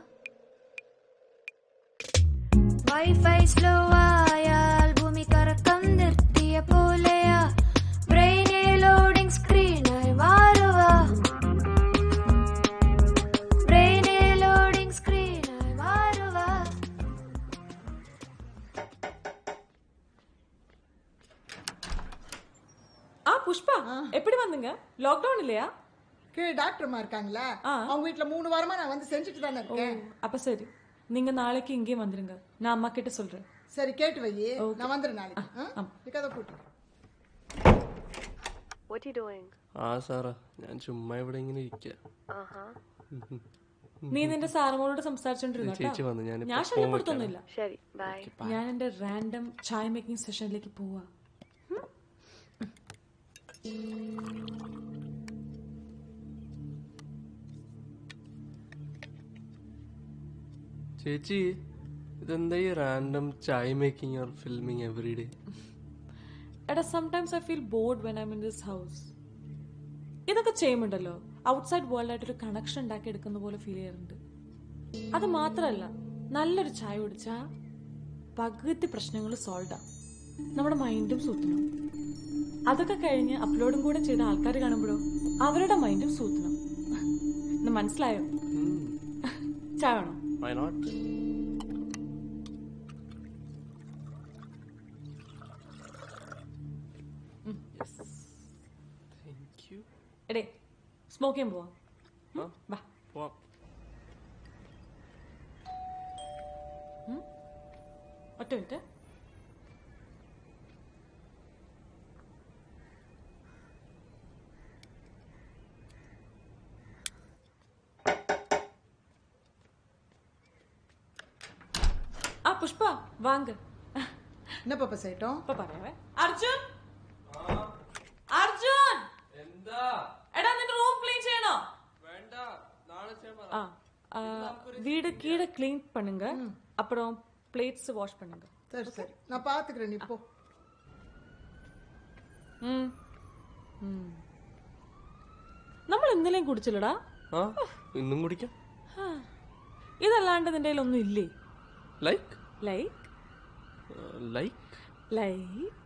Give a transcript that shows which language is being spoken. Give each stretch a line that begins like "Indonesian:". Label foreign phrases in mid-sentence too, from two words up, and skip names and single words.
Malayalam: വൈഫൈ സ്ലോ ആയാൽ ഭൂമി കറക്കം നിർത്തിയ പോലെയാ. ബ്രെയിനെ ലോഡിംഗ് സ്ക്രീനായി മാറുക. ബ്രെയിനെ ലോഡിംഗ് സ്ക്രീനായി മാറുക.
Tamil: புஷ்பா எப்படி வந்தீங்க? லாக்டவுன் இல்லையா? கீழே டாக்டர்மா இருக்காங்களா, அவங்க வீட்டுல 3 வாரமா நான் வந்து செஞ்சுட்டு தானே இருக்கேன். அப்ப சரி, நீங்க நாளைக்கு இங்கே வந்துருங்க. நான் அம்மா கிட்ட சொல்றேன். சரி, கேட்டு வை. நான் வந்துறேன் நாளைக்கு. கதை போட்டு.
English: What are you doing?
Malayalam: സാറാ, ഞാൻ ചുമ്മാ ഇവിടെ ഇങ്ങനെ ഇരിക്കുക. നീ നിന്റെ സാറമ്മോട് സംസാരിച്ചോണ്ടിരുന്നു. ചേച്ചി വന്നു. ഞാൻ ശല്യപ്പെടുത്തൊന്നുമില്ല. ശരി, ബൈ. ഞാൻ എന്റെ റാൻഡം ചായ മേക്കിംഗ് സെഷനിലേക്ക് പോവാ. ചേച്ചി, ഇതെന്താ ഈ റാൻഡം ചായ
English: making or filming every day? എടാ, sometimes I feel bored when I am in this house.
Malayalam: ഇതൊക്കെ ചെയ്യുമ്പോണ്ടല്ലോ
English: outside world
Malayalam: ആയിട്ടൊരു കണക്ഷൻ ഉണ്ടാക്കി എടുക്കുന്ന പോലെ ഫീൽ ചെയ്യാറുണ്ട്. അത് മാത്രമല്ല, നല്ലൊരു ചായ കുടിച്ചാ പകുതി പ്രശ്നങ്ങൾ സോൾവ് ആവും. നമ്മുടെ മൈൻഡും സൂത്തണം. അതൊക്കെ കഴിഞ്ഞ് അപ്ലോഡും കൂടെ ചെയ്ത ആൾക്കാർ കാണുമ്പോഴോ അവരുടെ മൈൻഡും സൂത്തണം. മനസ്സിലായോ? ചായ വേണോ?
English: Why not? Yes. Thank you.
Malayalam: എടേ, സ്മോക്ക് ചെയ്യാൻ പോവാം. വാ. പോവാം. ഒറ്റ മിനിറ്റ്. പുഷ്പ, വാങ്ക.
Tamil: என்ன பாப்பா செய்யட்டும்?
Malayalam: ഇപ്പൊ പറയാവേ. അർജുൻ, അർജുൻ, എന്താ? എടാ, നിന്റെ റൂം ക്ലീൻ ചെയ്യണോ? വേണ്ട, നാളെ ചെയ്യാം.
Tamil: வீடு கீழே க்ளீன் பண்ணுங்க. அப்புறம்
English: plates wash
Tamil: பண்ணுங்க. சரி சரி, நான் பாத்துக்கிறேன். நீ போ.
Malayalam: നമ്മൾ ഇന്നലെയും കുടിച്ചില്ലടാ. ഇന്നും കുടിക്കാം. ഇതല്ലാണ്ട് നിന്റെ കയ്യിലൊന്നും ഇല്ലേ? ലൈക്ക് ലൈക്ക് ലൈക്ക് ലൈക്ക്